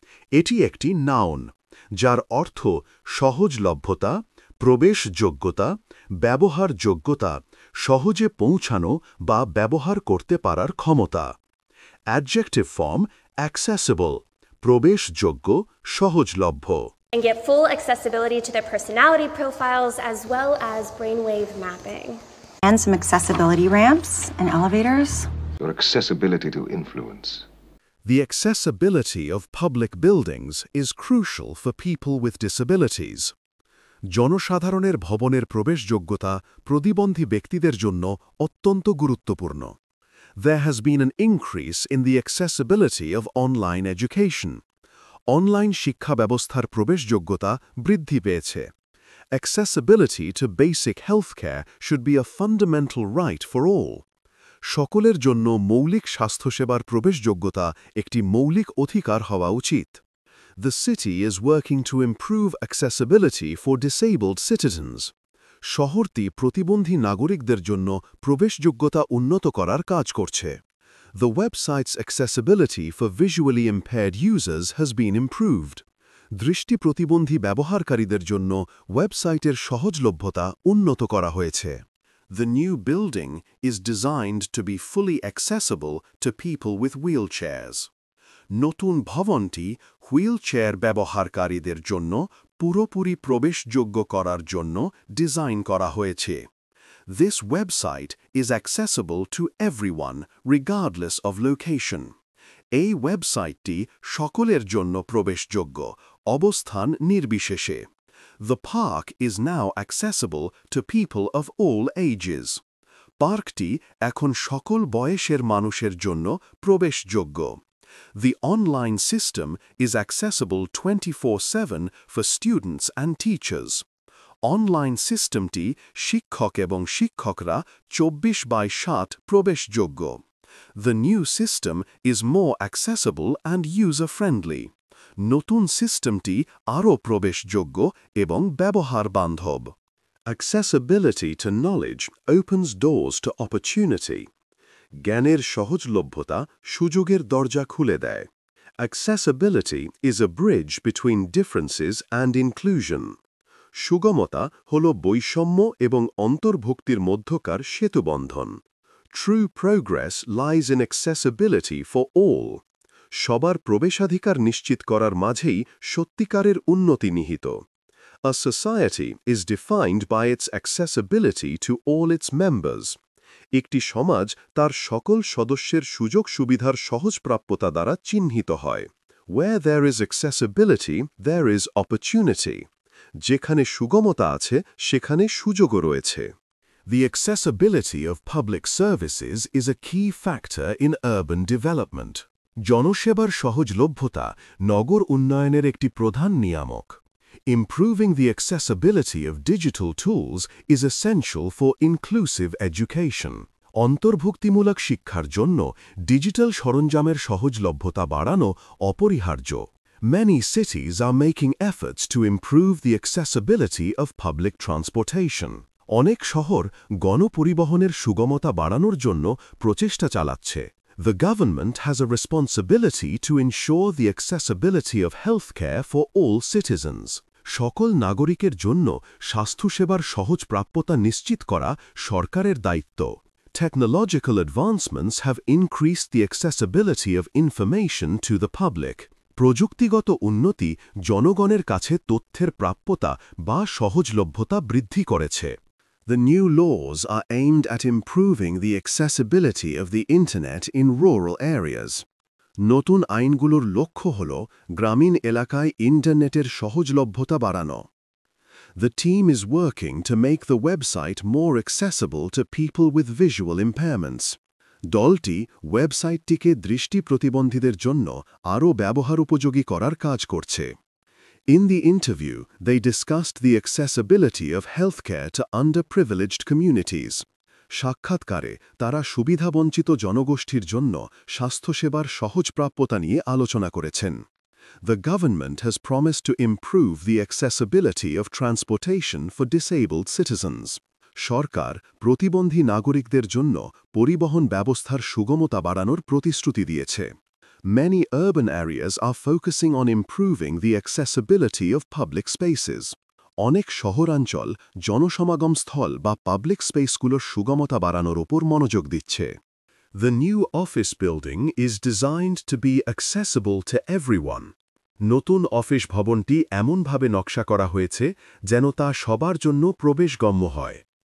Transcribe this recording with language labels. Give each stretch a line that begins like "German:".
Bangla: এটি একটি নাউন, যার অর্থ সহজলভ্যতা, প্রবেশযোগ্যতা, ব্যবহারযোগ্যতা, সহজে পৌঁছানো বা ব্যবহার করতে পারার ক্ষমতা। অ্যাডজেক্টিভ ফর্ম অ্যাক্সেসিবল, প্রবেশযোগ্য, সহজলভ্য।
English: And get full accessibility to their personality profiles as well as brainwave mapping. And some accessibility ramps and elevators. Your accessibility to influence. The accessibility of public buildings is crucial for people with disabilities.
Bangla: জনসাধারণের ভবনের প্রবেশযোগ্যতা প্রতিবন্ধী ব্যক্তিদের জন্য অত্যন্ত গুরুত্বপূর্ণ।
English: There has been an increase in the accessibility of online education.
Bangla: Online শিক্ষা ব্যবস্থার প্রবেশযোগ্যতা বৃদ্ধি পেয়েছে।
English: Accessibility to basic healthcare should be a fundamental right for all.
Bangla: সকলের জন্য মৌলিক স্বাস্থ্যসেবার প্রবেশযোগ্যতা একটি মৌলিক অধিকার হওয়া উচিত।
English: The city is working to improve accessibility for disabled citizens.
Bangla: শহরটি প্রতিবন্ধী নাগরিকদের জন্য প্রবেশযোগ্যতা উন্নত করার কাজ করছে।
English: The website's accessibility for visually impaired users has been improved.
Bangla: দৃষ্টি প্রতিবন্ধী ব্যবহারকারীদের জন্য ওয়েবসাইটের সহজলভ্যতা উন্নত করা হয়েছে।
English: The new building is designed to be fully accessible to people with wheelchairs.
Bangla: নতুন ভবনটি হুইলচেয়ার ব্যবহারকারীদের জন্য পুরোপুরি প্রবেশযোগ্য করার জন্য ডিজাইন করা হয়েছে।
English: This website is accessible to everyone, regardless of location.
Bangla: এই ওয়েবসাইটটি সকলের জন্য প্রবেশযোগ্য, অবস্থান নির্বিশেষে।
English: The park is now accessible to people of all ages.
Bangla: পার্কটি এখন সকল বয়সের মানুষের জন্য প্রবেশযোগ্য।
English: The online system is accessible 24/7 for students and teachers.
Bangla: Online সিস্টেমটি শিক্ষক এবং শিক্ষকরা 24/7 প্রবেশযোগ্য।
English: The new system is more accessible and user-friendly.
Bangla: নতুন সিস্টেমটি আরও প্রবেশযোগ্য এবং ব্যবহার বান্ধব।
English: Accessibility to knowledge opens doors to opportunity.
Bangla: জ্ঞানের সহজলভ্যতা সুযোগের দরজা খুলে দেয়।
English: Accessibility is a bridge between differences and inclusion.
Bangla: সুগমতা হল বৈষম্য এবং অন্তর্ভুক্তির মধ্যকার সেতুবন্ধন।
English: True progress lies in accessibility for all.
Bangla: সবার প্রবেশাধিকার নিশ্চিত করার মাঝেই সত্যিকারের উন্নতি নিহিত।
English: A society is defined by its accessibility to all its members.
Bangla: একটি সমাজ তার সকল সদস্যের সুযোগ সুবিধার সহজপ্রাপ্যতা দ্বারা চিহ্নিত হয়।
English: Where there is accessibility, there is opportunity.
Bangla: যেখানে সুগমতা আছে, সেখানে সুযোগও রয়েছে।
English: The accessibility of public services is a key factor in urban development.
Bangla: জনসেবার সহজলভ্যতা নগর উন্নয়নের একটি প্রধান নিয়ামক।
English: Improving the accessibility of digital tools is essential for inclusive education.
Bangla: অন্তর্ভুক্তিমূলক শিক্ষার জন্য ডিজিটাল সরঞ্জামের সহজলভ্যতা বাড়ানো অপরিহার্য।
English: Many cities are making efforts to improve the accessibility of public transportation.
Bangla: অনেক শহর গণপরিবহনের সুগমতা বাড়ানোর জন্য প্রচেষ্টা চালাচ্ছে।
English: The government has a responsibility to ensure the accessibility of healthcare for all citizens.
Bangla: সকল নাগরিকের জন্য স্বাস্থ্যসেবার সহজ প্রাপ্যতা নিশ্চিত করা সরকারের দায়িত্ব।
English: Technological advancements have increased the accessibility of information to the public.
Bangla: প্রযুক্তিগত উন্নতি জনগণের কাছে তথ্যের প্রাপ্যতা বা সহজলভ্যতা বৃদ্ধি করেছে।
English: The new laws are aimed at improving the accessibility of the Internet in rural areas.
Bangla: নতুন আইনগুলোর লক্ষ্য হল গ্রামীণ এলাকায় ইন্টারনেটের সহজলভ্যতা বাড়ানো।
English: The team is working to make the website more accessible to people with visual impairments.
Bangla: দলটি ওয়েবসাইটটিকে দৃষ্টি প্রতিবন্ধীদের জন্য আরও ব্যবহার উপযোগী করার কাজ করছে।
English: In the interview, they discussed the accessibility of healthcare to underprivileged communities.
Bangla: সাক্ষাৎকারে তারা সুবিধাবঞ্চিত জনগোষ্ঠীর জন্য স্বাস্থ্যসেবার সহজপ্রাপ্যতা নিয়ে আলোচনা করেছেন।
English: The government has promised to improve the accessibility of transportation for disabled citizens.
Bangla: সরকার প্রতিবন্ধী নাগরিকদের জন্য পরিবহন ব্যবস্থার সুগমতা বাড়ানোর প্রতিশ্রুতি দিয়েছে।
English: Many urban areas are focusing on improving the accessibility of public spaces.
Bangla: অনেক শহরাঞ্চল জনসমাগম স্থল বা পাবলিক স্পেসগুলোর সুগমতা বাড়ানোর উপর মনোযোগ দিচ্ছে।
English: The new office building is designed to be accessible to everyone.
Bangla: নতুন অফিস ভবনটি এমনভাবে নকশা করা হয়েছে যেন তা সবার জন্য প্রবেশগম্য হয়।